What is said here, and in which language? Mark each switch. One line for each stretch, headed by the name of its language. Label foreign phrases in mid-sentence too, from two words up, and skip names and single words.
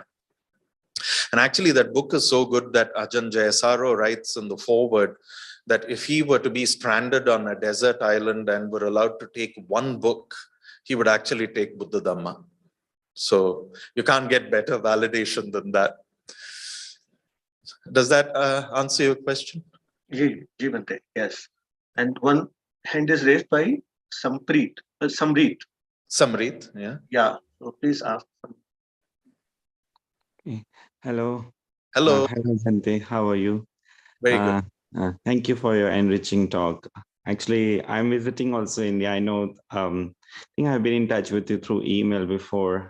English: And actually that book is so good that Ajahn Jayasaro writes in the foreword that if he were to be stranded on a desert island and were allowed to take one book, he would actually take Buddha Dhamma. So you can't get better validation than that. Does that answer your question? Bhante, yes. And one hand is raised by Sampreet. Samrit. Samrit, yeah. Yeah. So please ask. Okay. Hello. Hello. Hello, Bhante. How are you? Very good. Thank you for your enriching talk. Actually, I'm visiting also India. I know, I think I've been in touch with you through email before.